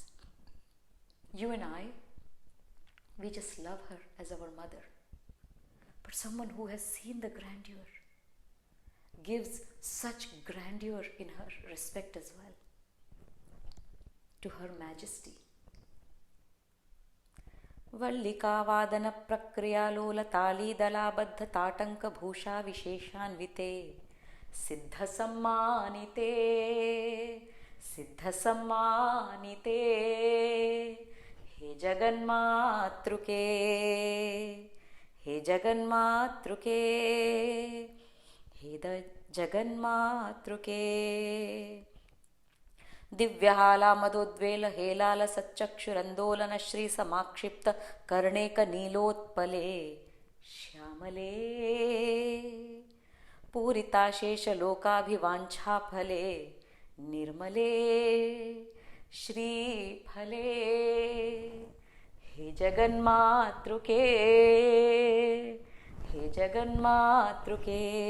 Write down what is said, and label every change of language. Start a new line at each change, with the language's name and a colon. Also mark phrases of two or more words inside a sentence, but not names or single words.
English: You and I, we just love her as our mother. But someone who has seen the grandeur gives such grandeur in her respect as well to her majesty.
Sanskrit: वल्लकी वादन प्रक्रियालोल ताली दलाबद्ध ताटङ्क भूषा विशेषान्विते सिद्ध sammanite हे जगन्मातृके हे जगन्मातृके हे जगन्मातृके दिव्यहाला मदोद्वेल हेलाल सच्चक्षुरंदोलन श्री समाक्षिप्त कर्णेक नीलोत्पले श्यामले पूरिताशेष लोकाभिवांछा फले निर्मले श्रीफले हे जगन्मातृके हे जगन्मातृके.